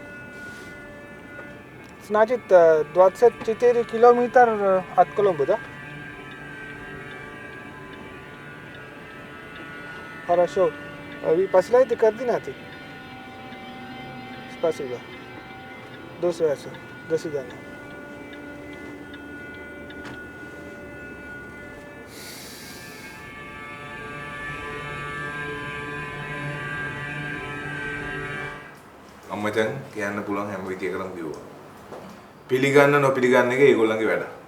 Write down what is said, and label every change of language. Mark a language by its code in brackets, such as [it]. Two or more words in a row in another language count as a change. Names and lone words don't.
[ru] Значит, 24 километр от Коломбо, да? Хорошо. Вы посылаете координаты? Спасибо. До связи. До свидания. [si] අම්මචන් කියන්න පුළුවන් හැම විදියකටම කිව්වා. පිළිගන්න නොපිළිගන්න එක ඒගොල්ලන්ගේ වැඩ.